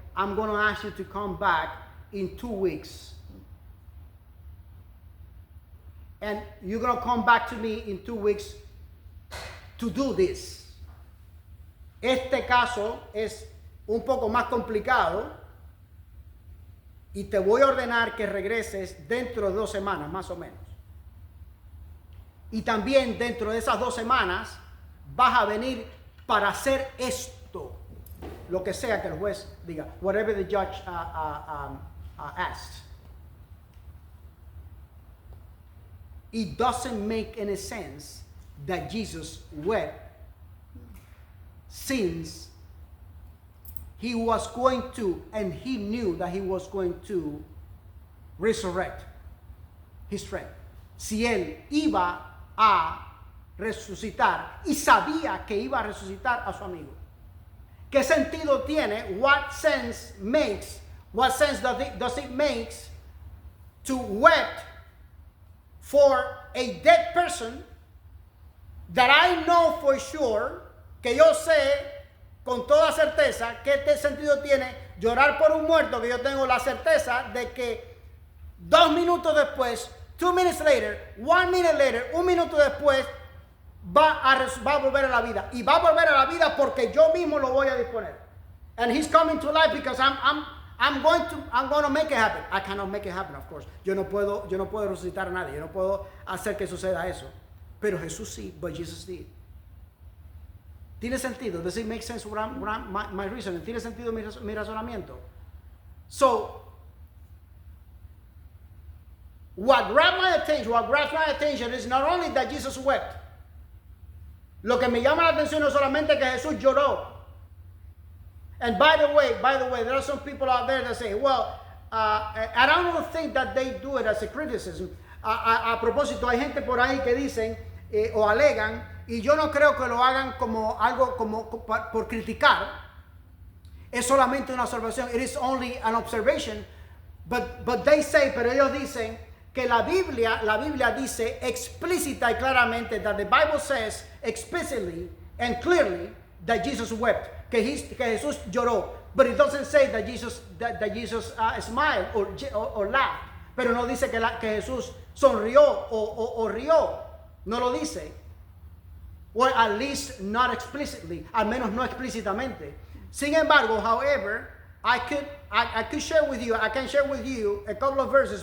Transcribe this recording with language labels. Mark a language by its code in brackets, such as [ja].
[en] I'm going to ask you to come back in 2 weeks. And you're going to come back to me in 2 weeks to do this. [es] Este caso es un poco más complicado y te voy a ordenar que regreses dentro de 2 semanas, más o menos. Y también dentro de esas 2 semanas vas a venir para hacer esto, lo que sea que el juez diga, [en] whatever the judge asks. It doesn't make any sense that Jesus wept since he was going to, and he knew that he was going to resurrect his friend. [es] Si él iba a resucitar y sabía que iba a resucitar a su amigo. ¿Qué sentido tiene? [en] What sense does it make to weep for a dead person that I know for sure, [es] que yo sé con toda certeza qué sentido tiene llorar por un muerto que yo tengo la certeza de que 2 minutos después, [en] 2 minutes later, 1 minute later, [es] un minuto después va a volver a la vida, y va a volver a la vida porque yo mismo lo voy a disponer. [en] And he's coming to life because I'm going to make it happen. I cannot make it happen, of course. [es] Yo no puedo resucitar a nadie. Yo no puedo hacer que suceda eso. Pero Jesús sí, [en] but Jesus did. [es] ¿Tiene sentido? [en] Does it make sense my reasoning? [es] ¿Tiene sentido mi razonamiento? [en] So, what grabs my attention is not only that Jesus wept. [es] Lo que me llama la atención no es solamente que Jesús lloró. [en] And by the way, there are some people out there that say, well, I don't think that they do it as a criticism. [es] A propósito, hay gente por ahí que dicen o alegan, y yo no creo que lo hagan como algo por criticar. Es solamente una observación. [en] It is only an observation. But they say, [es] pero ellos dicen que la Biblia dice explícita y claramente, [en] that the Bible says explicitly and clearly that Jesus wept, [es] que Jesús lloró. [en] But it doesn't say that Jesus smiled or laughed. [es] Pero no dice que Jesús sonrió o rió. No lo dice. [en] Or at least not explicitly. [es] Al menos no explícitamente. Sin embargo, [en] however, I can share with you a couple of verses.